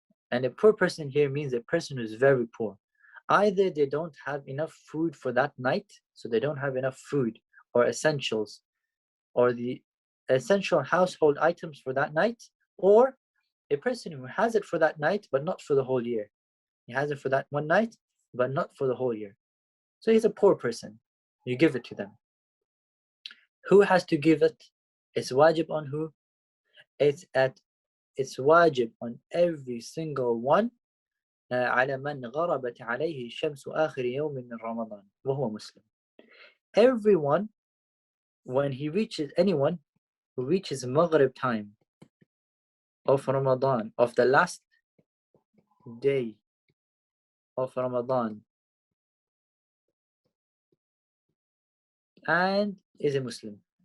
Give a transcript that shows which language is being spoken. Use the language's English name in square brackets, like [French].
[English] And a poor person here means a person who's very poor. Either they don't have enough food for that night, so they don't have enough food or essentials or the essential household items for that night, or a person who has it for that night but not for the whole year. He has it for that one night but not for the whole year. So he's a poor person. You give it to them. Who has to give it? It's wajib on who? It's wajib on every single one. [Arabic] على من غربت عليه الشمس آخر يوم من رمضان وهو مسلم. [English] Everyone, when he reaches, anyone who reaches Maghrib time of Ramadan, of the last day of Ramadan, and is a Muslim.